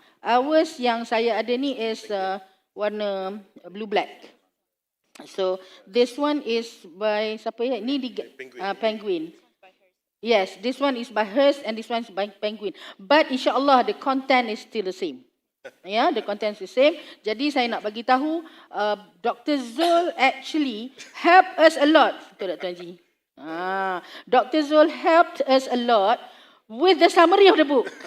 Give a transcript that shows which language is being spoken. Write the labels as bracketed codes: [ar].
[en] Ours [ms] yang saya ada ni [en] is [ms] warna [en] blue black. So this one is by [ms] siapa ya? Ini di [en] Penguin. Yes, this one is by hers and this one is by Penguin. But insyaAllah the content is still the same. Yeah, the content is the same. [ms] Jadi saya nak bagi tahu Dr. [en] Zul actually helped us a lot. [ms] Betul tak Tuan Haji? [en] Dr. Zul helped us a lot with the summary of the book.